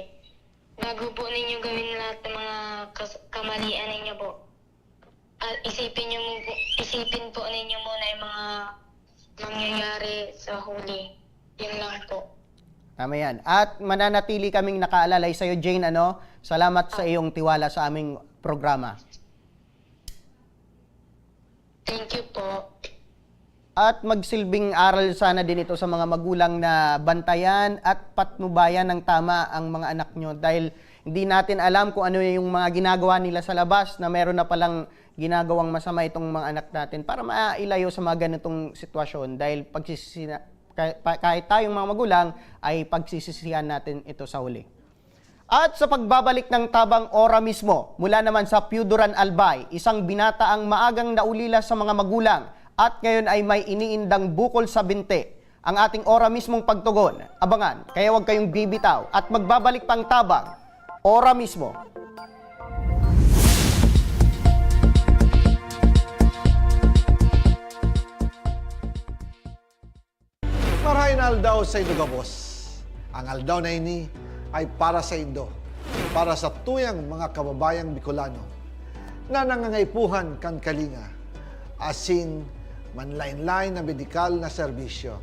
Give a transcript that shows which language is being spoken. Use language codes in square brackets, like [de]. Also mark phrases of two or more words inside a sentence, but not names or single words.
[tl] Bago po ninyo gawin lahat ng mga kamalian ninyo po. At isipin po ninyo muna yung mga mangyayari sa huli. Yun lang po. Tama yan. At mananatili kaming nakaalalay sa iyo, Jane, ano? Salamat sa iyong tiwala sa aming programa. [en] Thank you po. [tl] At magsilbing aral sana din ito sa mga magulang na bantayan at patnubayan ng tama ang mga anak nyo dahil hindi natin alam kung ano yung mga ginagawa nila sa labas na meron na palang ginagawang masama itong mga anak natin para mailayo sa mga ganitong sitwasyon dahil kahit tayong mga magulang ay pagsisisihan natin ito sa huli. At sa pagbabalik ng tabang ora mismo, mula naman sa Piuduran Albay, isang binata ang maagang naulila sa mga magulang at ngayon ay may iniindang bukol sa binte. Ang ating ora mismong pagtugon, abangan, kaya huwag kayong bibitaw at magbabalik pang tabang, ora mismo. [bik] Marahin aldaw sa Indo Gabos. Ang aldaw na ini ay para sa Indo, para sa tuyang mga kababayang Bicolano na nangangaipuhan kan kalinga, asin manlain-lain na medikal na serbisyo.